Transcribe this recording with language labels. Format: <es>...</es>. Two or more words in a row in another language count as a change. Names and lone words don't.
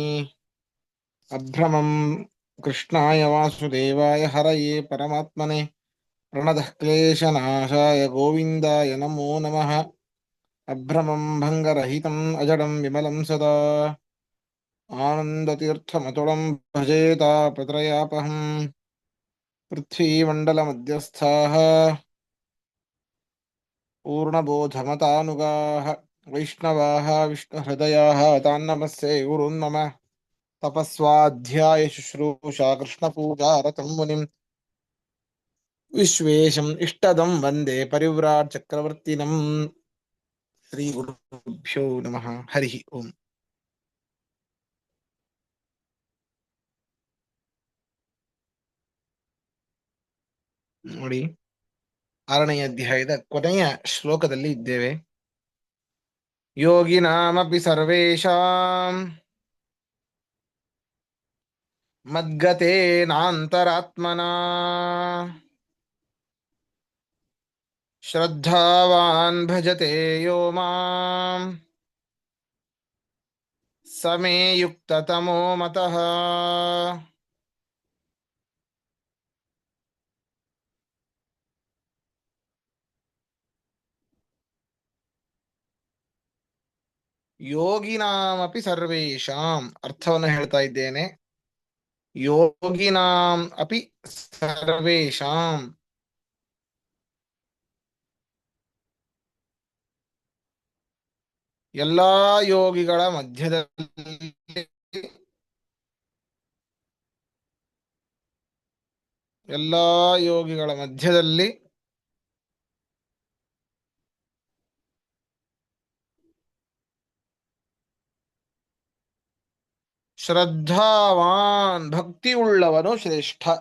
<sa>ಅಭ್ರಮಂ ಕೃಷ್ಣಾಯ ವಾಸುದೇವಾಯ ಹರಯೇ ಪರಮಾತ್ಮನೆ ಪ್ರಣತಃ ಕ್ಲೇಶನಾಶಾಯ ಗೋವಿಂದಾಯ ನಮೋ ನಮಃ. ಅಭ್ರಮಂ ಭಂಗರಹಿತಂ ಅಜಡಂ ವಿಮಲಂ ಸದಾ ಆನಂದತೀರ್ಥಮತುಳಂ ಭಜೇ ತಾಪತ್ರಯಾಪಹಂ. पृथ्वीमण्डलमध्यस्थाः पूर्णबोधमतानुगाः वैष्णवाः विष्णुहृदयाः तान्नमस्ये गुरुन्मम. तपस्वाध्यायशुश्रूषा कृष्णपूजारतं मुनिं विश्वेशम् इष्टदं वन्दे परिव्राट् चक्रवर्तिनं. श्रीगुरुभ्यो नमः. हरिः ओम्.</sa> <kn>ನೋಡಿ, 6ನೇ ಅಧ್ಯಾಯದ ಕೊನೆಯ ಶ್ಲೋಕದಲ್ಲಿ ಇದ್ದೇವೆ.</kn> <sa>ಯೋಗಿನಾಮಪಿ ಸರ್ವೇಷಾಂ ಮದ್ಗತೇನಾಂತರಾತ್ಮನಾ ಶ್ರದ್ಧಾವಾನ್ ಭಜತೆ ಯೋ ಮಾಂ ಸಮೇ ಯುಕ್ತತಮೋ ಮತಃ. ಯೋಗಿನಾಮಪಿ ಸರ್ವೇಷಾಂ</sa> <kn>ಅರ್ಥವನ್ನು ಹೇಳ್ತಾ ಇದ್ದೇನೆ.</kn> <sa>ಯೋಗಿನಾಂ ಅಪಿ ಸರ್ವೇಷಾಂ,</sa> <kn>ಎಲ್ಲಾ ಯೋಗಿಗಳ ಮಧ್ಯದಲ್ಲಿ, ಎಲ್ಲಾ ಯೋಗಿಗಳ ಮಧ್ಯದಲ್ಲಿ ಶ್ರದ್ಧಾವಾನ್ ಭಕ್ತಿಯುಳ್ಳವನು ಶ್ರೇಷ್ಠ.</kn>